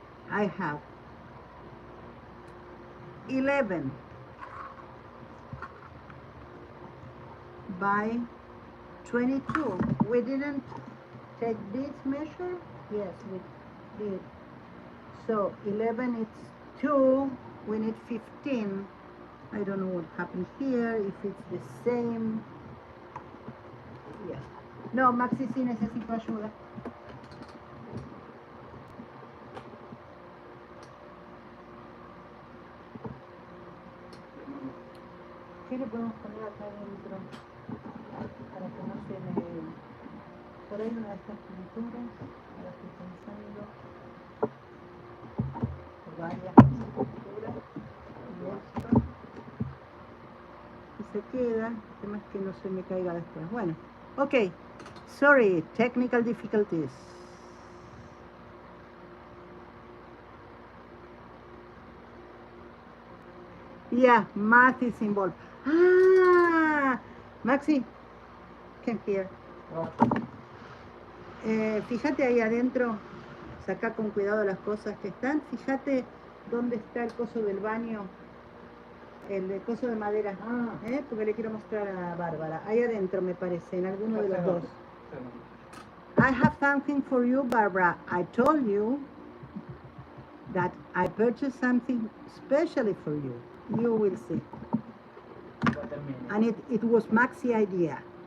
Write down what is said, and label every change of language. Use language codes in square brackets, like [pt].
[en] I have 11 by 22. We didn't take this measure? Yes, we did. So 11 is 2, we need 15. I don't know what happened here, if it's the same. Yes. [es] No, Maxi, sí necesito ayuda. ¿Qué le podemos poner acá adentro? Para que no se me... Por ahí una de estas pinturas, ahora estoy pensando, varias pinturas, y esto, y se queda, el tema es que no se me caiga después. Bueno, [en] ok, sorry, technical difficulties. Yeah, math is involved. Ah, Maxi, come here. [es] Fíjate ahí adentro, saca con cuidado las cosas que están. Fíjate dónde está el coso del baño, el coso de madera, porque le quiero mostrar a Bárbara. Ahí adentro me parece, en alguno de los dos. [en] I have something for you, Barbara. I told you that I purchased something specially for you. You will see. And it was Maxi's idea.